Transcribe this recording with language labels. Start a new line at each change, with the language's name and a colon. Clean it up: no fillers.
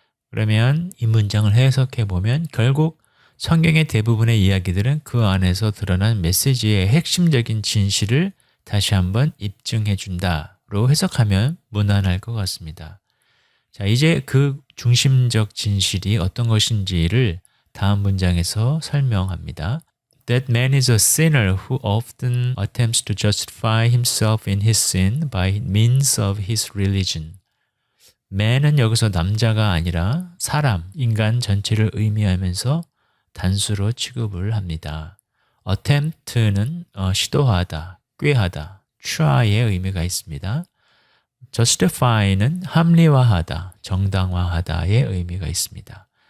Korean: 그러면 이 문장을 해석해 보면 결국 성경의 대부분의 이야기들은 그 안에서 드러난 메시지의 핵심적인 진실을 다시 한번 입증해 준다로 해석하면 무난할 것 같습니다. 자, 이제 그 중심적 진실이 어떤 것인지를 다음 문장에서 설명합니다.
English: That man is a sinner who often attempts to justify himself in his sin by means of his religion.
Korean: man은 여기서 남자가 아니라 사람, 인간 전체를 의미하면서 단수로 취급을 합니다. attempt는 시도하다, 꾀하다, try의 의미가 있습니다. justify는 합리화하다, 정당화하다의 의미가 있습니다.